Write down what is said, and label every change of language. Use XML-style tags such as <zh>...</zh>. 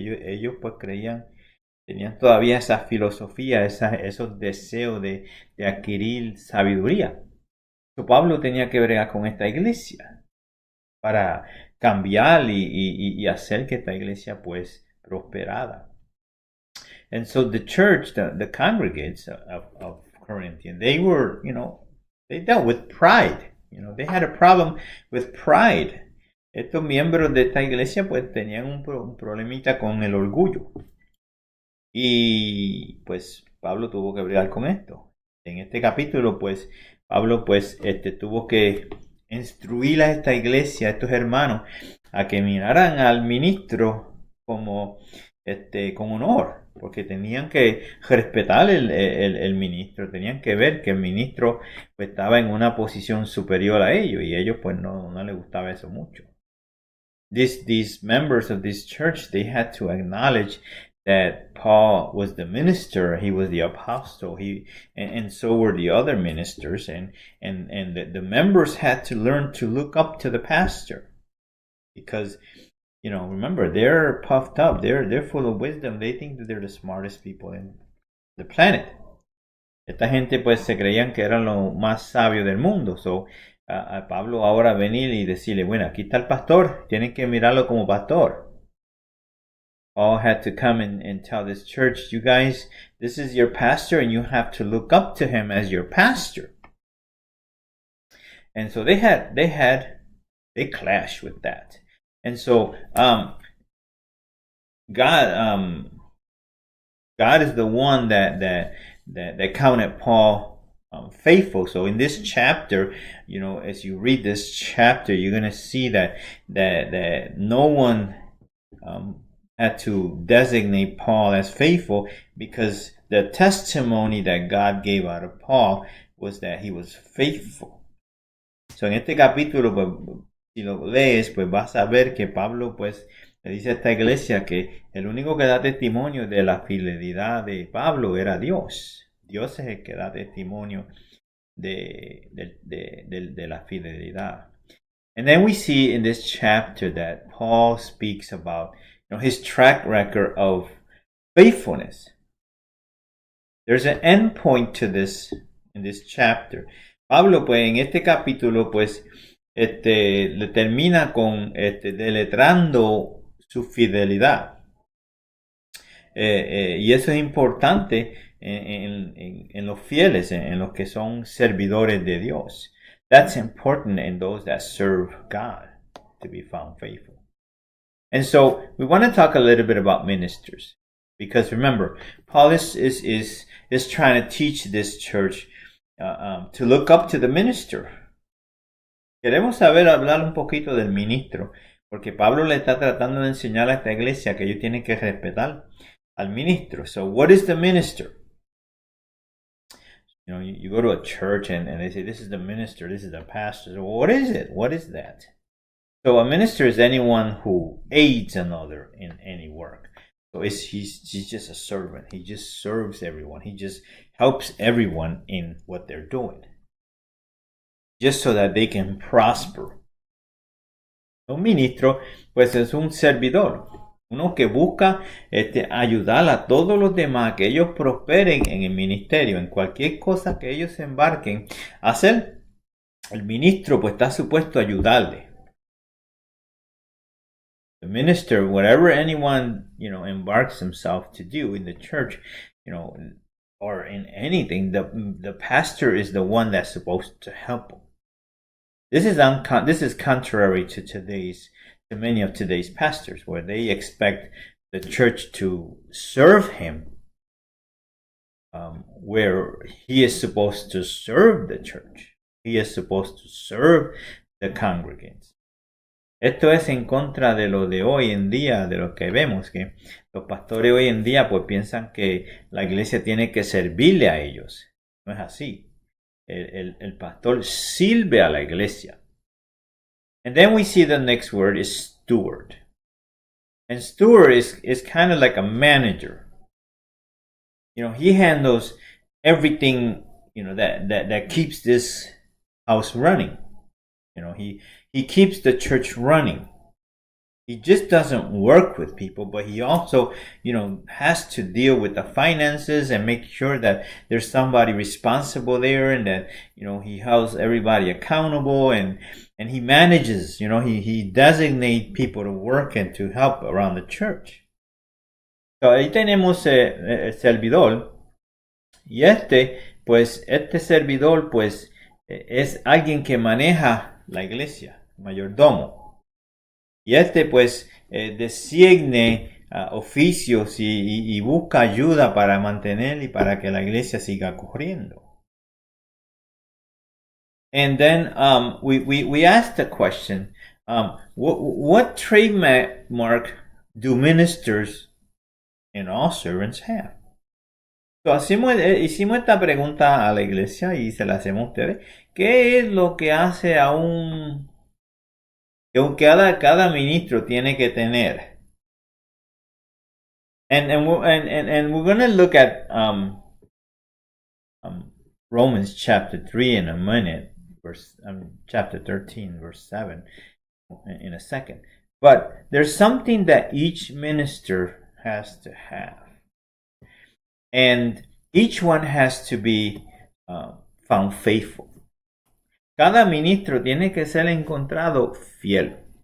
<es>Ellos pues, tenían todavía esa filosofía, esos deseos de adquirir sabiduría. So, Pablo tenía que bregar con esta iglesia para cambiar y hacer que esta iglesia, pues, prosperada.</es> <en>And so the church, the congregates of Corinthian, they were, they dealt with pride. They had a problem with pride.</en> <es>Estos miembros de esta iglesia, pues, tenían un problemita con el orgullo. Y, pues, Pablo tuvo que bregar con esto. En este capítulo, pues, Pablo, pues, tuvo que instruir a esta iglesia, a estos hermanos, a que miraran al ministro como con honor, porque tenían que respetar el ministro, tenían que ver que el ministro, pues, estaba en una posición superior a ellos, y ellos, pues, no les gustaba eso mucho.</es> <en>These members of this church, they had to acknowledge that Paul was the minister, he was the apostle, and so were the other ministers, and the members had to learn to look up to the pastor, because remember, they're puffed up, they're full of wisdom, they think that they're the smartest people in the planet.</en> <es>Esta gente, pues, se creían que eran lo más sabio del mundo. So a Pablo ahora venir y decirle, bueno, aquí está el pastor, tienen que mirarlo como pastor.</es> <en>Paul had to come and tell this church, you guys, this is your pastor, and you have to look up to him as your pastor. And so they clashed with that. And so God is the one that counted Paul faithful. So in this chapter, as you read this chapter, you're going to see that no one had to designate Paul as faithful because the testimony that God gave out of Paul was that he was faithful.</en> <es>So en este capítulo, pues, si lo lees, pues vas a ver que Pablo, pues, le dice a esta iglesia que el único que da testimonio de la fidelidad de Pablo era Dios. Dios es el que da testimonio de la fidelidad.</es> <en>And then we see in this chapter that Paul speaks about, his track record of faithfulness. There's an end point to this in this chapter.</en> <es>Pablo, pues, en este capítulo, pues, le termina con deletrando su fidelidad. Y eso es importante en los fieles, en los que son servidores de Dios.</es> <en>That's important in those that serve God, to be found faithful. And so we want to talk a little bit about ministers, because remember, Paul is trying to teach this church to look up to the minister.</en> <es>Queremos hablar un poquito del ministro, porque Pablo le está tratando de enseñar a esta iglesia que ellos tienen que respetar al ministro.</es> <en>So what is the minister? You go to a church and they say, this is the minister, this is the pastor. So what is it? What is that? So a minister is anyone who aids another in any work. So he's just a servant. He just serves everyone. He just helps everyone in what they're doing, just so that they can prosper.</en> <es>Un ministro, pues, es un servidor. Uno que busca ayudar a todos los demás, que ellos prosperen en el ministerio, en cualquier cosa que ellos se embarquen a hacer. El ministro, pues, está supuesto a ayudarle.</es> <en>The minister, whatever anyone, embarks himself to do in the church, or in anything, the pastor is the one that's supposed to help them. This is contrary to many of today's pastors, where they expect the church to serve him, where he is supposed to serve the church. He is supposed to serve the congregants.</en> <es>Esto es en contra de lo de hoy en día, de lo que vemos, que los pastores hoy en día pues piensan que la iglesia tiene que servirle a ellos. No es así. El pastor sirve a la iglesia.</es> <en>And then we see the next word is steward. And steward is kind of like a manager. He handles everything, that keeps this house running. He keeps the church running. He just doesn't work with people, but he also, has to deal with the finances and make sure that there's somebody responsible there, and that, he holds everybody accountable, and he manages, he designates people to work and to help around the church.</en> <es>So ahí tenemos el servidor, y este servidor, pues, es alguien que maneja la iglesia, mayordomo. Y pues, designe oficios y busca ayuda para mantener y para que la iglesia siga corriendo.</es> <en>And then we asked the question, what trademark do ministers and all servants have?</en> <es>So, hicimos esta pregunta a la iglesia y se la hacemos a ustedes. ¿Qué es lo que hace que cada ministro tiene que tener?</es> <en>And we're going to look at Romans chapter 3 in a minute, chapter 13, verse 7 in a second. But there's something that each minister has to have. And each one has to be found faithful.</en> <es>Cada ministro tiene que ser encontrado fiel.</es>